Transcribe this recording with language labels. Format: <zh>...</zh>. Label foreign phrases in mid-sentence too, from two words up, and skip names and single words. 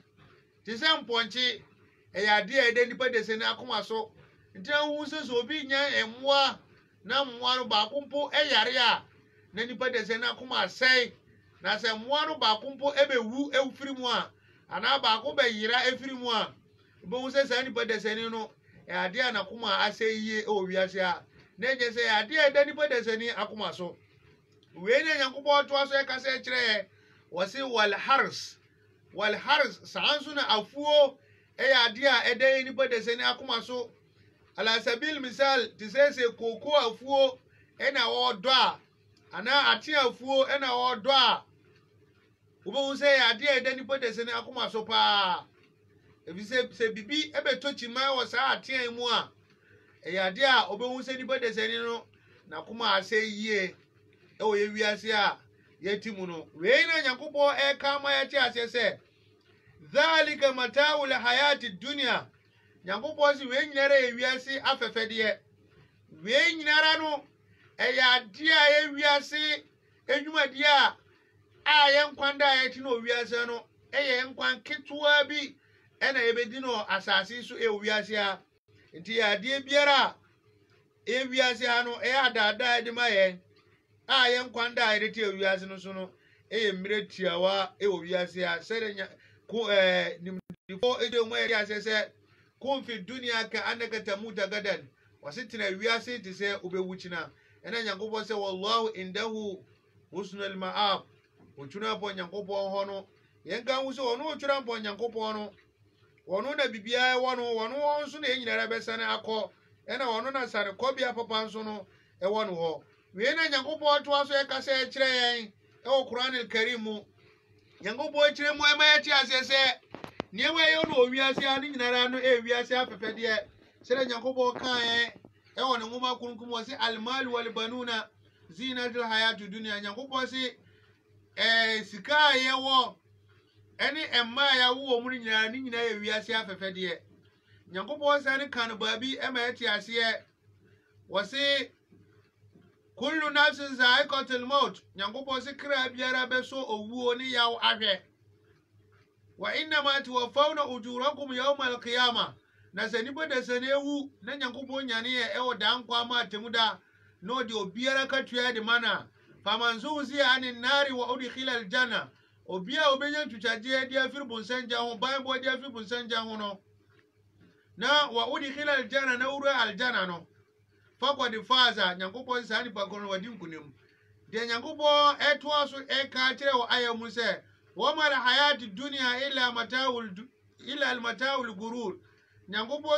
<ak>te sɛ mpɔnkye ɛyɛ ade a ɛda nipa desani akoma so nti ahu sɛ obi nya ɛmmoa na mmoa no baako mpo ɛyare a na nipa desani akoma asɛe na sɛ mmoa no baako mpo ɛbɛwu ɛfiri mu a anaa baako bɛyera ɛfiri mu a wobɛhu sɛ saa nipa desani no ɛyɛ ade a n'akoma asɛe yie ɛwɔ wiase a na ɛnyɛ sɛ ɛyɛ ade a ɛda nipa desani akoma so wei ne Nyankopɔn toa so ɛkasa kyerɛ wɔse walhars saa nso na afuo ɛyɛ ade a ɛda nipa desani akoma so</ak> <ar>على سبيل المثال</ar> <ak>te sɛ koko afuo ɛna wɔdɔ a anaa ate afuo ɛna wɔdɔ a wobɛhu sɛ ɛyɛ ade a ɛda nipa desani akoma so paa ebi sɛ bibi ɛbɛtɔ kyima wɔ saa ateɛ mu a ɛyɛ ade a wobɛhu sɛ nipa desani no n'akoma asɛ yie ɛwɔ yɛ wiase a yɛti mu no wei na Nyankopɔn ɛka ma yɛte aseɛ sɛ</ak> <ar>ذلك متاع الحياة الدنيا</ar> <ak>Nyankopɔn sɛ wei nyinara yɛ wiase afɛfɛdeɛ wei nyinara no ɛyɛ ade a yɛ wiase edwumadeɛ a yɛn kwan da yɛte no wiase no ɛyɛ nkwan ketewa bi ɛna yɛbɛdi no asase so ɛwɔ wiase a nti yɛ adeɛ biara ɛyɛ wiase ha no ɛyɛ adaadaa de ma yɛn a yɛn kwan da yɛde te wiase no so no ɛyɛ mmerɛ tiawa ɛwɔ wiase a sɛde nimdifo ɛde mu ɛde asɛ sɛ</ak> <ar>كن في الدنيا كأنك تموت غدا</ar> <ak>wasitna wiase te sɛ wobɛwu kyina ɛna Nyankopɔn sɛ</ak> <ar>والله عنده حسن المآب</ar> <ak>wotwuna pɔ Nyankopɔn hɔ no yɛnka hu sɛ ɔno wotwura pɔ Nyankopɔn no ɔno na bibia ɛwɔ no ɔno nso na ɛnyinara bɛsane akɔ ɛna ɔno na sare kɔbea papa nso no ɛwɔ no hɔ wei na Nyankopɔn toa so ɛkasa ɛkyerɛ yɛn ɛwɔ Qur'anul Karim mu Nyankopɔn kyerɛ mu ɛma yɛte aseɛ sɛ nneɛma ɛyɛ no owiase a ne nyinara no ɛwiase afɛfɛdeɛ sɛdeɛ Nyankopɔn kaeɛ ɛwɔ ne nwoma kronkron wɔ sɛ</ak> <ar>المال والبنون زينة الحياة الدنيا</ar> <ak>Nyankopɔn sɛ sika a yɛwɔ ɛne ɛmma a yɛawo wɔ mu no nyinara ne nyinaa yɛ wiase afɛfɛdeɛ Nyankopɔn sɛ ne ka no baabi ɛma yɛte aseɛ wɔ se</ak> <ar>كل نفس ذائقة الموت</ar> <ak>Nyankopɔn sɛ kra biara bɛso owuo ne yaw ahwɛ</ak> <ar>وإنما توفون أجوركم يوم القيامة</ar> <ak>na sɛ nipa desani ewu na Nyankopɔn nyane yɛ ɛwɔ dan kwa ma atemuda na ɔde obiara katua de mana</ak> <ar>فمن زحزح عن النار وأدخل الجنة</ar> <ak>obia obenya twitwagye de afiri bonsangya ho ban bo de afiri bonsangya ho no na</ak> <ar>وأدخل الجنة</ar> <ak>na uru aljanna no fakɔde faza Nyankopɔn saa nipa kɔ no wadi nkunim de Nyankopɔn ɛtoa so ɛka kyerɛ wɔ aya mu sɛ</ak> <ar>وما الحياة الدنيا إلا متاع الغرور</ar> <ak>Nyankopɔn</ak>